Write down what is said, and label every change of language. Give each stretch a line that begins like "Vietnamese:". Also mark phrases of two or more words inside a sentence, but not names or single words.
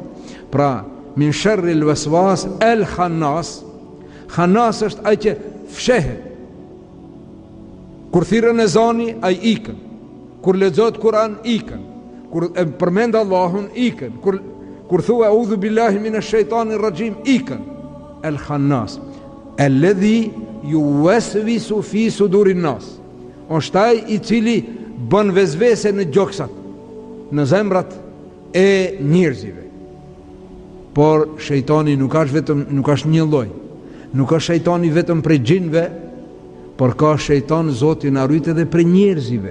Arabic: Pra من شر الوسواس الخناس.
Albanian: Khannas është ai që fshehet. Kur thirrën ezani, ai ikën. Kur lexohet Kur'an, ikën. Kur përmend Allahun, ikën. Kur thua
Arabic: أعوذ بالله من الشيطان الرجيم,
Albanian: ikën.
Arabic: الخناس الذي يوسوس في صدور الناس.
Albanian: Është ai i cili bën vezvese në gjoksat, në zemrat e njerëzve. Por shejtani nuk është një lloj. Nuk është shejtani vetëm prej xhinëve, por ka shejtan Zoti na rrit edhe prej njerëzve.